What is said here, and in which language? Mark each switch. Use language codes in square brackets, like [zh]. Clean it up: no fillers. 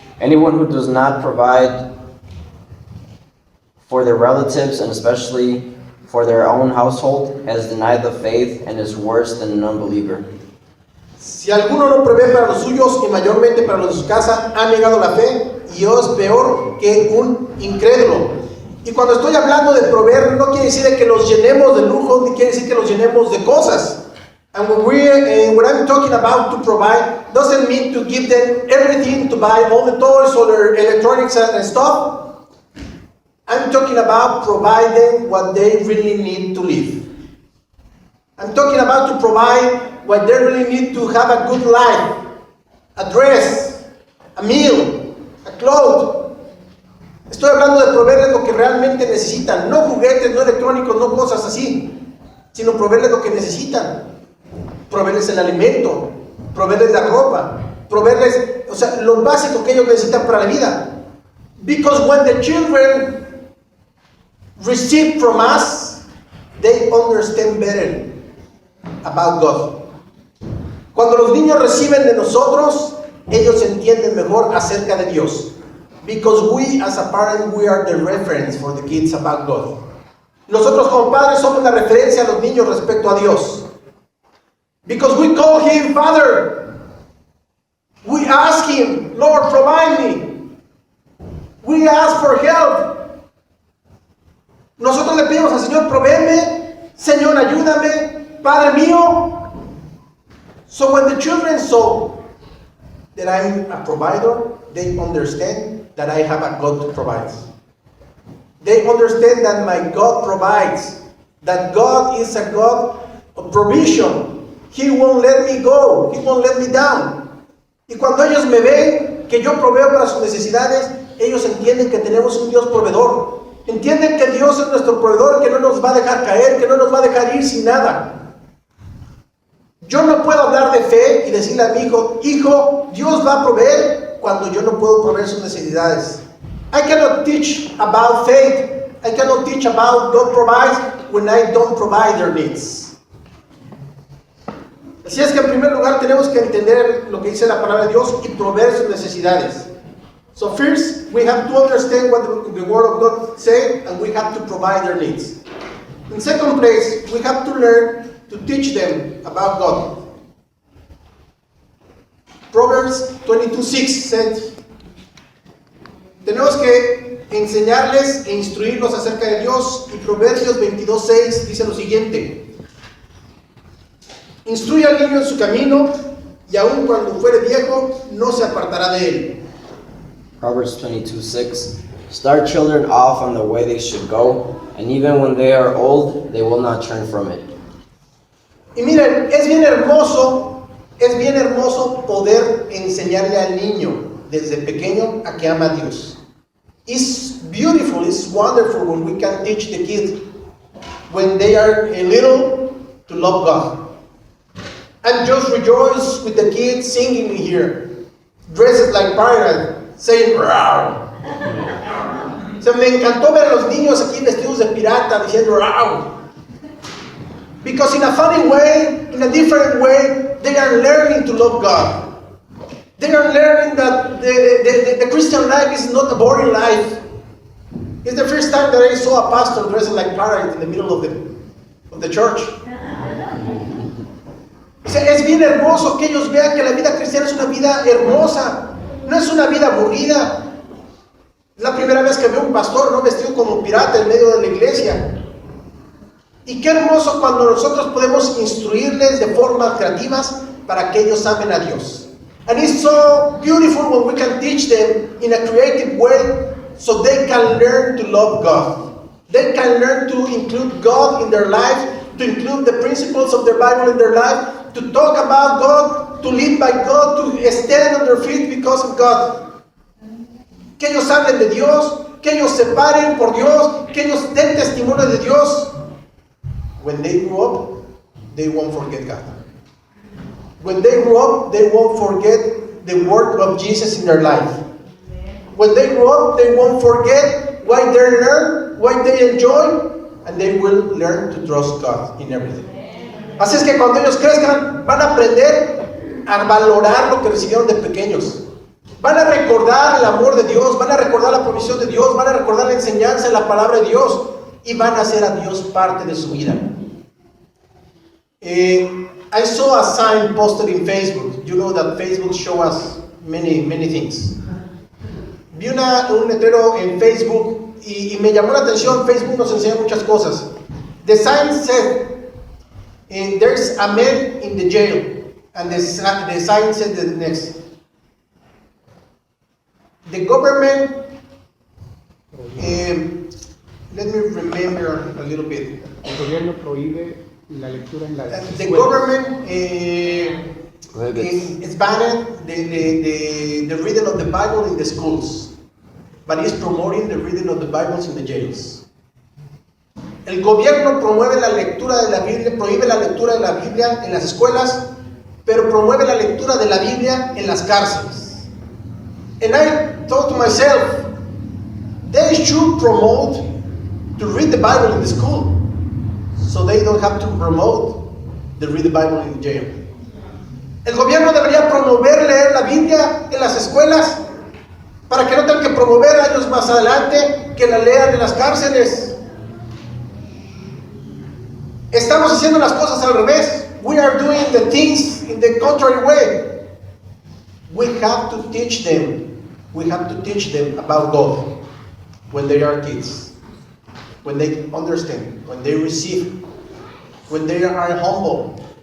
[en] Anyone who does not provide for their relatives and especially for their own household has denied the faith and is worse than an unbeliever. [es] Si alguno no provee para los suyos y mayormente para los de su casa, ha negado la fe y es peor que un incrédulo. Y cuando estoy hablando de proveer, no quiere decir que los llenemos de lujo, ni quiere decir que los llenemos de cosas. [en] And when I'm talking about to provide, doesn't mean to give them everything, to buy all the toys or their electronics and stuff. I'm talking about providing what they really need to live. I'm talking about to provide what they really need to have a good life, a dress, a meal, a clothes. [es] Estoy hablando de proveerles lo que realmente necesitan, no juguetes, no electrónicos, no cosas así, sino proveerles lo que necesitan. Proveerles el alimento, proveerles la ropa, proveerles, o sea, lo básico que ellos necesitan para la vida. [en] Because when the children receive from us, they understand better about God. [es] Cuando los niños reciben de nosotros, ellos entienden mejor acerca de Dios. [en] Because we as a parent, we are the reference for the kids about God. [es] Nosotros como padres somos la referencia a los niños respecto a Dios. [en] Because we call Him Father. We ask Him, Lord, provide me. We ask for help. [es] Nosotros le pedimos al Señor, provéeme, Señor, ayúdame, Padre mío. [en] So when the children saw that I'm a provider, they understand that I have a God to provide. They understand that my God provides, that God is a God of provision. He won't let me go, He won't let me down. [es] Y cuando ellos me ven que yo proveo para sus necesidades, ellos entienden que tenemos un Dios proveedor. Entienden que Dios es nuestro proveedor, que no nos va a dejar caer, que no nos va a dejar ir sin nada. Yo no puedo hablar de fe y decirle a mi hijo, hijo, Dios va a proveer cuando yo no puedo proveer sus necesidades. [en] I cannot teach about faith. I cannot teach about God provides when I don't provide their needs. [es] Así es que en primer lugar tenemos que entender lo que dice la palabra de Dios y proveer sus necesidades. [en] So first, we have to understand what the Word of God says, and we have to provide their needs. In second place, we have to learn to teach them about God. Proverbs 22:6 says, [es] tenemos que enseñarles e instruirlos acerca de Dios, y Proverbios 22:6 dice lo siguiente: instruye al niño en su camino, y aun cuando fuere viejo, no se apartará de él. [en] Proverbs 22:6. Start children off on the way they should go, and even when they are old, they will not turn from it. [es] Y miren, es bien hermoso poder enseñarle al niño desde pequeño a que ama a Dios. [en] It's beautiful, it's wonderful when we can teach the kids when they are a little to love God. And just rejoice with the kids singing here, dressed like pirates, saying "Rawr." [es] O sea, me encantó ver a los niños aquí vestidos de pirata diciendo "Rawr." [en] Because in a funny way, in a different way, they are learning to love God. They are learning that the Christian life is not a boring life. It's the first time that I saw a pastor dressed like pirate in the middle of the church. [es] O sea, es bien hermoso que ellos vean que la vida cristiana es una vida hermosa, no es una vida aburrida. Es la primera vez que veo un pastor no vestido como pirata en medio de la iglesia. Y qué hermoso cuando nosotros podemos instruirles de formas creativas para que ellos amen a Dios. [en] And it's so beautiful when we can teach them in a creative way so they can learn to love God. They can learn to include God in their life, to include the principles of the Bible in their life, to talk about God, to live by God, to stand on their feet because of God. [es] Que ellos hablen de Dios, que ellos se paren por Dios, que ellos den testimonio de Dios. [en] When they grow up, they won't forget God. When they grow up, they won't forget the work of Jesus in their life. When they grow up, they won't forget why they learn, why they enjoy, and they will learn to trust God in everything. [es] Así es que cuando ellos crezcan, van a aprender a valorar lo que recibieron de pequeños. Van a recordar el amor de Dios, van a recordar la provisión de Dios, van a recordar la enseñanza de la palabra de Dios y van a hacer a Dios parte de su vida. [en] I saw a sign posted in Facebook. You know that Facebook shows us many things. [es] Vi un letrero en Facebook y me llamó la atención. Facebook nos enseña muchas cosas. [en] The sign said, there's a man in the jail. And the sign said the next. The government, let me remember a little bit. [es] El gobierno prohíbe la lectura en las [en] The [es] escuelas. [en] government is banned the reading of the Bible in the schools, but is promoting the reading of the Bibles in the jails. [es] El gobierno promueve la lectura de la Biblia, prohíbe la lectura de la Biblia en las escuelas, pero promueve la lectura de la Biblia en las cárceles. [en] And I thought to myself, they should promote to read the Bible in the school, so they don't have to promote the read the Bible in jail. [es] El gobierno debería promover leer la Biblia en las escuelas para que no tengan que promover años más adelante que la lean en las cárceles. Estamos haciendo las cosas al revés. [en] We are doing the things in the contrary way. We have to teach them. We have to teach them about God when they are kids, when they understand, when they receive, when they are humble.